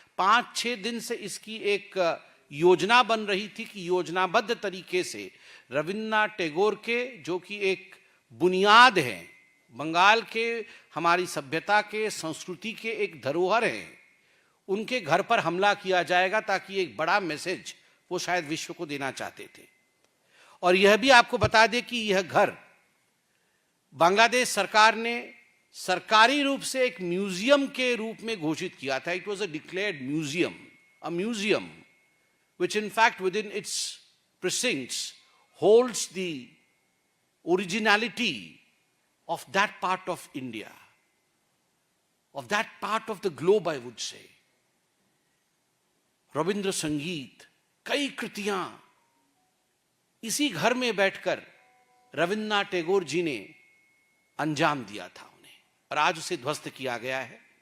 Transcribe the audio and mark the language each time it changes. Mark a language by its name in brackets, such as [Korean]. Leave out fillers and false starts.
[Hindi] 5-6 दिन से इसकी एक योजना बन रही थी कि योजनाबद्ध तरीके से रविंद्रनाथ टैगोर के, जो कि एक बुनियाद है, बंगाल के, हमारी सभ्यता के, संस्कृति के एक धरोहर हैं, उनके घर पर हमला किया जाएगा ताकि एक बड़ा मैसेज वो शायद विश्व को देना चाहते थे। और यह भी आपको बता दें कि यह घर बांग्लादेश सरकार ने सरकारी रूप से एक म्यूजियम के रूप में घोषित किया था। [English] It was a declared museum, a museum which in fact within its precincts holds the originality of that part of India, of that part of the globe, I would say. [Hindi] Ravindra संगीत, कई कृतियां इसी घर में बैठकर रविंद्रनाथ टैगोर जी ने अंजाम दिया था उन्हें, और आज उसे ध्वस्त किया गया है।